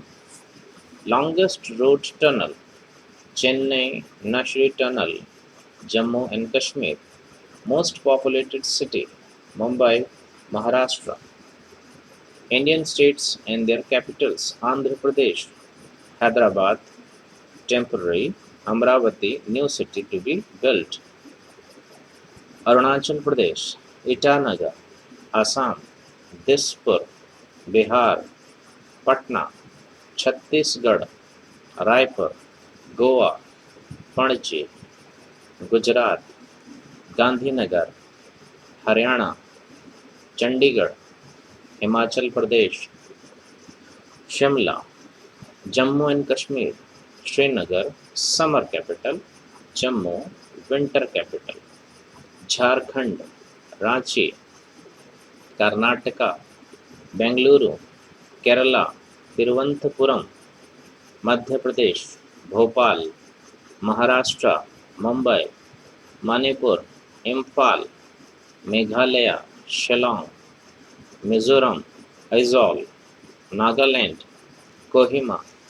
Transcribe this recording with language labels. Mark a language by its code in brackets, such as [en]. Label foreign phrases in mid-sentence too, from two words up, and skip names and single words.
[en] Longest road tunnel, Chennai Nashri Tunnel, Jammu and Kashmir. Most populated city, Mumbai, Maharashtra. Indian states and their capitals, Andhra Pradesh, Hyderabad, temporary, Amravati, new city to be built. Arunachal Pradesh, Itanagar, Assam, Dispur, Bihar, Patna, Chhattisgarh, Raipur, Goa, Panaji, Gujarat, Gandhinagar, Haryana, Chandigarh, Himachal Pradesh, Shimla, Jammu and Kashmir, Srinagar, summer capital, Jammu, winter capital, Jharkhand, Ranchi, Karnataka, Bengaluru, Kerala, Tiruvananthapuram, Madhya Pradesh, Bhopal, Maharashtra, Mumbai, Manipur, Imphal, Meghalaya, Shillong, Mizoram, Aizawl, Nagaland, Kohima,